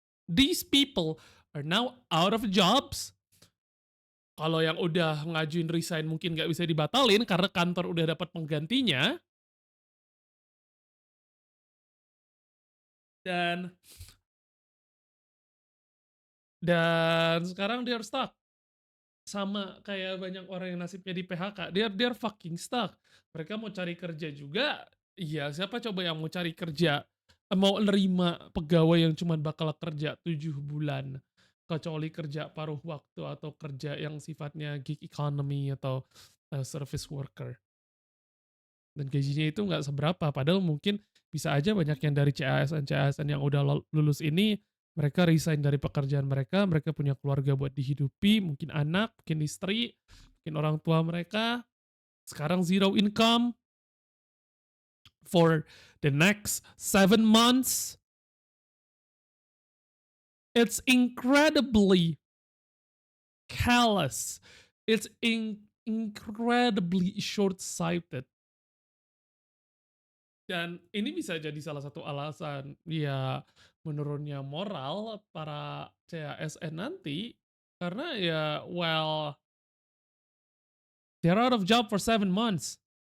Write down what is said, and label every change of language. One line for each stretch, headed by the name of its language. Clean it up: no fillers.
English: These people are now out of jobs.
Indonesian: Kalau yang udah ngajuin resign mungkin nggak bisa dibatalin karena kantor udah dapat penggantinya. Dan sekarang
English: they're stuck.
Indonesian: Sama kayak banyak orang yang nasibnya di PHK,
English: they're fucking stuck.
Indonesian: Mereka mau cari kerja juga, iya siapa coba yang mau cari kerja, mau nerima pegawai yang cuman bakal kerja 7 bulan, kecuali kerja paruh waktu atau kerja yang sifatnya gig economy atau service worker. Dan gajinya itu nggak seberapa, padahal mungkin bisa aja banyak yang dari CASN yang udah lulus ini mereka resign dari pekerjaan mereka, mereka punya keluarga buat dihidupi, mungkin anak, mungkin istri, mungkin orang tua mereka, sekarang
English: zero income for the next 7 months. It's incredibly callous. It's incredibly short-sighted.
Indonesian: Dan ini bisa jadi salah satu alasan ya menurunnya moral para CASN nanti karena ya
English: well they're out of job for 7 months.